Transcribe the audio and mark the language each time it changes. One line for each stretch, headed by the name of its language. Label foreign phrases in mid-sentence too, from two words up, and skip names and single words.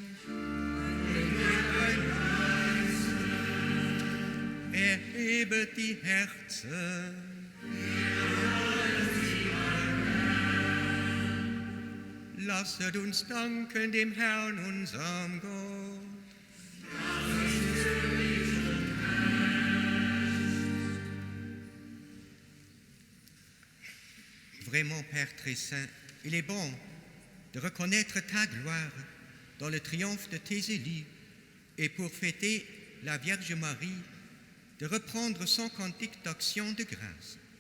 German: Erhebet die Herzen. Lasset uns danken dem Herrn, unserem Gott.
French: Vraiment, Père très saint, il est bon de reconnaître ta gloire dans le triomphe de tes élus et pour fêter la Vierge Marie, de reprendre son cantique d'action de grâce.